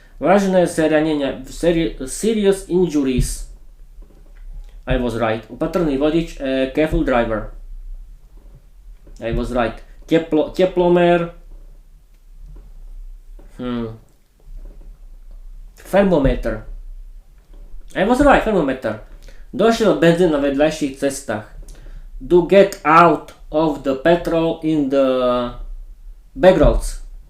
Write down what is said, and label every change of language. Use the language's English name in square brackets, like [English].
[Slovak] Vážne zranenia, [English] serious injuries. I was right. [Slovak] Opatrný vodič, [English] careful driver. I was right. [Slovak] Teplomer. [English] Thermometer. I was right, thermometer. [Slovak] Došiel benzín na vedľajších cestách. [English] To get out of the petrol in the back roads.